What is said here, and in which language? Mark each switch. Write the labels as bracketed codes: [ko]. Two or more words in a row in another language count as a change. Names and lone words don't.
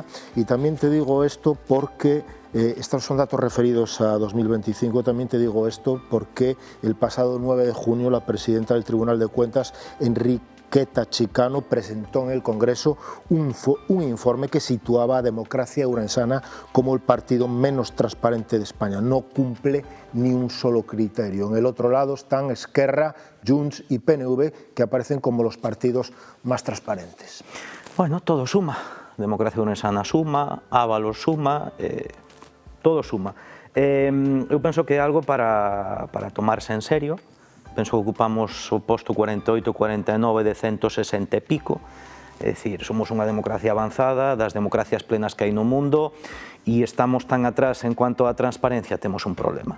[es] Y también te digo esto porque estos son datos referidos a 2025, también te digo esto porque el pasado 9 de junio la presidenta del Tribunal de Cuentas, Enriqueta Chicano, presentó en el Congreso un informe que situaba a Democracia Ourensana como el partido menos transparente de España. No cumple ni un solo criterio. En el otro lado están Esquerra, Junts y PNV, que aparecen como los partidos más transparentes. Bueno, todo suma. Democracia Ourensana suma, Ábalos suma, todo suma. [gl] Eu penso que é algo para tomarse en serio, penso que ocupamos o posto 48, 49 de 160 e pico, é dicir, somos unha democracia avanzada, das democracias plenas que hai no mundo, e estamos tan atrás [es] en cuanto a [gl] transparencia, temos un problema.